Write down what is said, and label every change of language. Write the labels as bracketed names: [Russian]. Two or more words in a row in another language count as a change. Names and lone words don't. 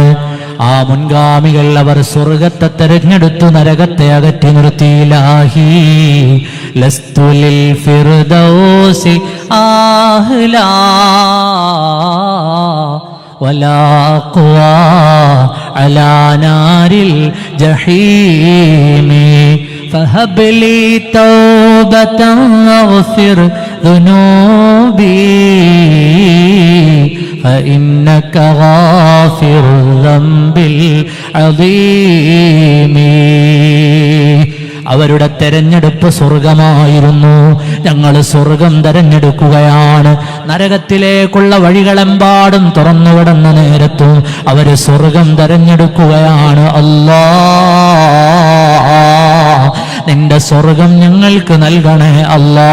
[Malayalam] ആ മുൻഗാമികൾ അവർ സ്വർഗത്തെ തെരഞ്ഞെടുത്തു, നരകത്തെ അകറ്റി നിർത്തി. [Arabic] إلهي لست للفردوس أهلا ولا أقوى على نار الجحيم فهب لي توبة واغفر ذنوبي فإنك غافر الذنب العظيم. [Malayalam] അവരുടെ തെരഞ്ഞെടുപ്പ് സ്വർഗമായിരുന്നു. ഞങ്ങൾ സ്വർഗം തെരഞ്ഞെടുക്കുകയാണ്. നരകത്തിലേക്കുള്ള വഴികളെമ്പാടും തുറന്നുവിടുന്ന നേരത്തും അവര് സ്വർഗം തെരഞ്ഞെടുക്കുകയാണ്. അല്ലാ, നിന്റെ സ്വർഗം ഞങ്ങൾക്ക് നൽകണേ അല്ലാ.